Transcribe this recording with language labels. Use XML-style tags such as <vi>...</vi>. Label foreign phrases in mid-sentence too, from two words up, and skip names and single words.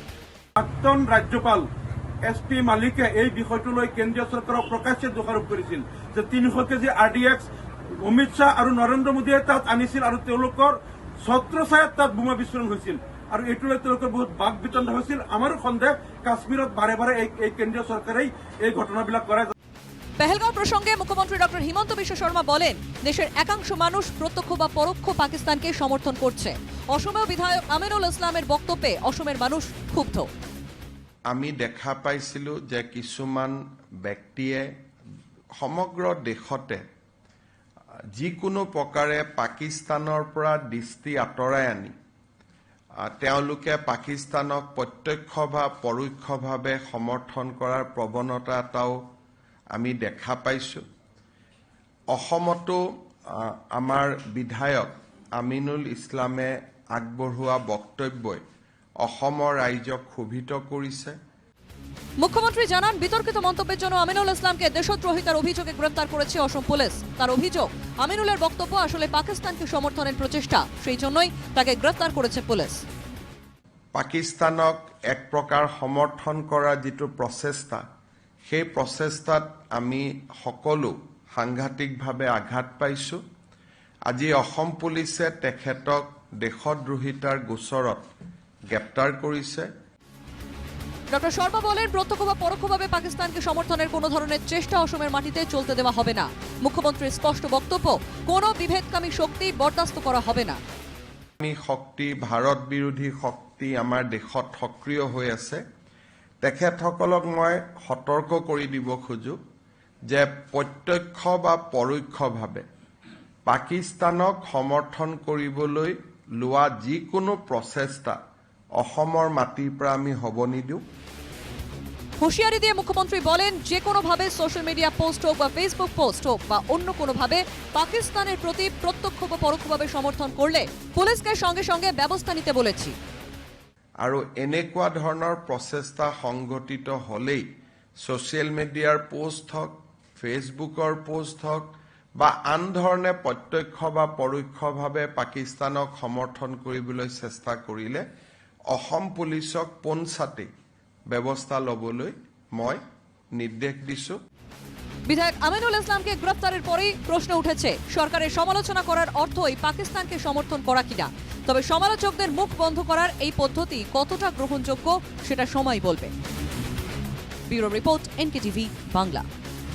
<as>প্রাক্তন রাজ্যপাল SP মালিকে এই বিষয়টো লৈ কেন্দ্ৰীয় চৰকাৰক প্ৰকাশ্যে দোষাৰোপ কৰিছিল যে 300 কেজি RDX অমিত শাহ আৰু নৰেন্দ্ৰ মোদীয়ে তাত আনিছিল আৰু তেওঁলোকৰ ছত্ৰছায়াত তাত বোমা বিস্ফোৰণ হৈছিল আৰু এইটো লৈ তেওঁলোকৰ বহুত বাক বিতণ্ডা হৈছিল। আমাৰো সন্দেহ কাশ্মীৰত বাৰে বাৰে এই কেন্দ্ৰীয় চৰকাৰেই এই ঘটনাবিলাক কৰে।</as> <bn>পেহেলগাঁও প্রসঙ্গে মুখ্যমন্ত্রী ডক্টর হিমন্ত বিশ্ব শর্মা বলেন, দেশের একাংশ মানুষ প্রত্যক্ষ বা পরোক্ষ পাকিস্তানকে সমর্থন করছে। অসমেও বিধায়ক আমিনুল ইসলামের বক্তব্যে অসমের মানুষ ক্ষুব্ধ।</bn> <as>আমি দেখা পাইছিলো যে কিছুমান ব্যক্তিয়ে সমগ্র দেশতে যিকোনো প্ৰকাৰে পাকিস্তানৰ পৰা দৃষ্টি আঁতৰাই আনি তেওঁলোকে পাকিস্তানক প্ৰত্যক্ষ বা পৰোক্ষভাৱে সমৰ্থন কৰাৰ প্ৰৱণতা এটাও আমি দেখা পাইছো। অসমতো আমাৰ বিধায়ক আমিনুল ইছলামে আগবঢ়োৱা বক্তব্যই অসমৰ ৰাইজক ক্ষোভিত কৰিছে।</as> <bn>মুখ্যমন্ত্রী জানান, বিতর্কিত মন্তব্যের জন্য আমিনুল ইসলামকে দেশদ্রোহিতার অভিযোগে গ্রেফতার করেছে অসম পুলিশ। তার অভিযোগ, আমিনুলের বক্তব্য আসলে পাকিস্তানকে সমর্থনের প্রচেষ্টা, সেই জন্যই তাকে গ্রেফতার করেছে পুলিশ।</bn> <as>পাকিস্তানক এক প্ৰকাৰ সমৰ্থন কৰাৰ যিটো প্ৰচেষ্টা, সেই প্ৰচেষ্টাত আমি সকলো সাংঘাতিকভাৱে আঘাত পাইছোঁ। আজি অসম পুলিচে তেখেতক দেশদ্ৰোহিতাৰ গোচৰত গ্ৰেপ্তাৰ কৰিছে।</as> <bn>ডক্টর শর্মা বলেন, প্রত্যক্ষ বা পরোক্ষভাবে পাকিস্তানকে সমর্থনের কোনো ধরনের চেষ্টা অসমের মাটিতে চলতে দেওয়া হবে না। মুখ্যমন্ত্রীর স্পষ্ট বক্তব্য, কোনো বিভেদকামী শক্তি বরদাস্ত করা হবে না।</bn> <as>শক্তি, ভাৰত বিৰোধী শক্তি আমাৰ দেশত সক্ৰিয় হৈ আছে। তেখেতসকলক মই সতৰ্ক কৰি দিব খোজো যে প্ৰত্যক্ষ বা পৰোক্ষভাৱে পাকিস্তানক সমৰ্থন কৰিবলৈ লোৱা যিকোনো প্ৰচেষ্টা অসমৰ মাটিৰ পৰা আমি হ'ব নিদিওঁ।</as> <bn>হুঁশিয়ারি দিয়ে মুখ্যমন্ত্রী বলেন, যে কোনোভাবে</bn> <en>social media post</en> <bn>হোক বা ফেসবুক পোস্ট হোক বা অন্য কোনোভাবে পাকিস্তানের প্রতি প্রত্যক্ষ বা পরোক্ষভাবে সমর্থন করলে পুলিশকে সঙ্গে সঙ্গে ব্যবস্থা নিতে বলেছি।</bn> <as>আৰু এনেকুৱা ধৰণৰ প্ৰচেষ্টা সংঘটিত হ'লেই</as> <en>social media</en> <as>পোষ্ট হওক, ফেচবুকৰ পোষ্ট হওক বা আন ধৰণে প্ৰত্যক্ষ বা পৰোক্ষভাৱে পাকিস্তানক সমৰ্থন কৰিবলৈ চেষ্টা কৰিলে অসম পুলিচক পোনছাতে ব্যৱস্থা ল'বলৈ মই নিৰ্দেশ দিছোঁ।</as> <bn>বিধায়ক আমিনুল ইসলামকে গ্রেফতারের পরেই প্রশ্ন উঠেছে, সরকারের সমালোচনা করার অর্থই পাকিস্তানকে সমর্থন করা কিনা। তবে সমালোচকদের মুখ বন্ধ করার এই পদ্ধতি কতটা গ্রহণযোগ্য সেটা সময় বলবে।</bn> <en>bureau report,</en> <bn>এনকেটিভি বাংলা।</bn>